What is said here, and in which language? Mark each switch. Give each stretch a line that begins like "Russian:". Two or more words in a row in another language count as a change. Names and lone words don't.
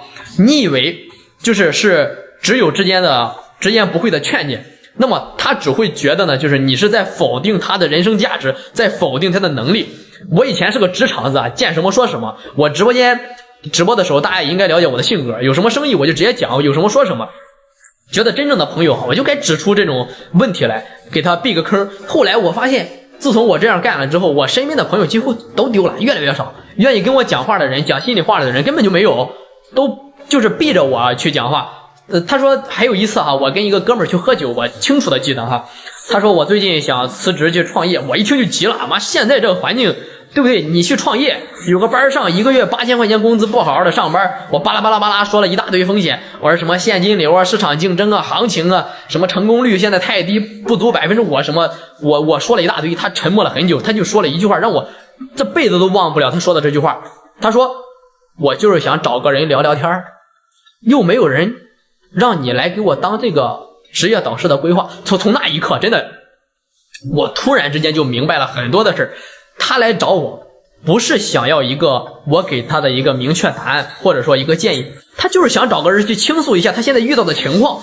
Chinese: 你以為是只有之間直言不諱的勸解，那麼他只會覺得呢，就是你是在否定他的人生價值，在否定他的能力。我以前是個直腸子啊，見什麼說什麼。我直播的時候，大家也應該了解我的性格，有什麼生意我就直接講，有什麼說什麼。覺得真正的朋友，我就該指出這種問題來，給他避個坑。後來我發現，自從我這樣幹了之後，我身邊的朋友幾乎都丟了，越來越少。願意跟我講話的人，講心裡話的人根本就沒有，都就是逼着我去講話。他說還有一次哈，我跟一個哥們兒去喝酒，我清楚的記得哈。他說我最近想辭職去創業，我一聽就急了，媽，現在這個環境，對不對？你去創業，有個班上1個月8000塊錢工資，不好好的上班，我巴拉巴拉巴拉說了一大堆風險，我說什麼現金流啊、市場競爭啊、行情啊，什麼成功率現在太低，不足5%什麼，我說了一大堆。他沉默了很久，他就說了一句話，讓我這輩子都忘不了他說的這句話。他說我就是想找個人聊聊天，又沒有人讓你來給我當這個職業導師的規劃。從那一刻，真的，我突然之間就明白了很多的事。他來找我，不是想要一個我給他的一個明確答案，或者說一個建議，他就是想找個人去傾訴一下他現在遇到的情況。